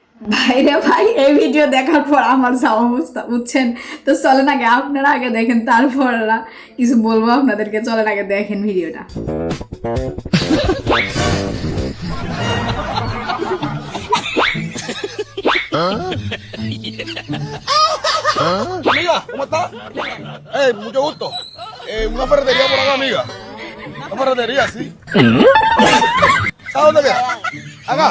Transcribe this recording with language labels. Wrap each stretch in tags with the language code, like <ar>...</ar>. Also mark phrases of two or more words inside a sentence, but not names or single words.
<bn>ভাইরে ভাই, এই ভিডিও দেখার পর আমার যা অবস্থা বুঝছেন। তো চলেন আগে আপনারা আগে দেখেন, তারপর কিছু বলবো আপনাদেরকে। চলেন আগে দেখেন ভিডিওটা।</bn> <es>Amiga, ¿cómo estás? Mucho gusto. Una ferretería por acá, amiga. Una ferretería, sí. ¿Sabes dónde queda? Acá.</es>